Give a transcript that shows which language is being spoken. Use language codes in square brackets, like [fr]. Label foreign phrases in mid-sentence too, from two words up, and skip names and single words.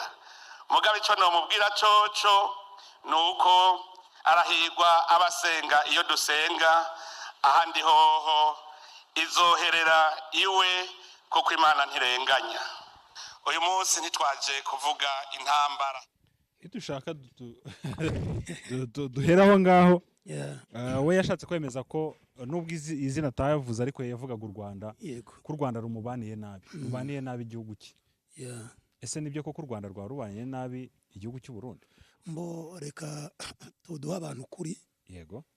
[rn] Mugabe icyo nomubwira coco nuko arahirwa abasenga iyo dusenga, ahandi hoho izoherera iwe kuko Imana ntirenganya. Uyu munsi ntitwaje kuvuga intambara. Ntidushaka duheraho ngaho. [rw] We yashatse kwemeza ko nubwo izina atayavuze, ariko yavugaga u Rwanda, ko u Rwanda rumubaniye nabi, rubaniye nabi igihugu cye. Ese nibyo koko u Rwanda rwarubaniye nabi igihugu cy'u Burundi? Mbo reka tuduha abantu kuri. Yego.